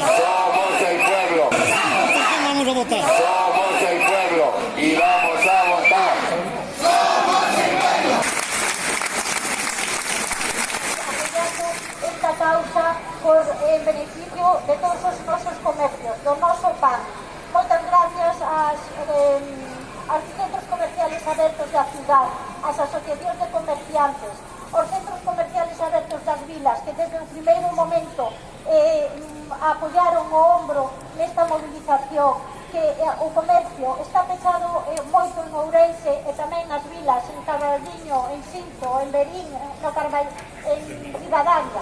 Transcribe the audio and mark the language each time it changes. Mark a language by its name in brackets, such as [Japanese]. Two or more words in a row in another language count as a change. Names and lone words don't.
[Spanish] Somos el pueblo. ¿Por qué vamos a votar? Somos el pueblo y vamos a votar. Somos el pueblo. [Galician] Esta causa en beneficio de todos os nosos comercios, do noso pan. Moitas gracias aos centros comerciales abertos da cidade, ás asociacións de comerciantes, os centros comerciales abertos das vilas, que desde o primeiro momento apoyaron o ombro nesta movilización, que o comercio está pechado moito en Ourense e tamén nas vilas, en Carballiño, en Sinto, en Verín, en Ribadavia.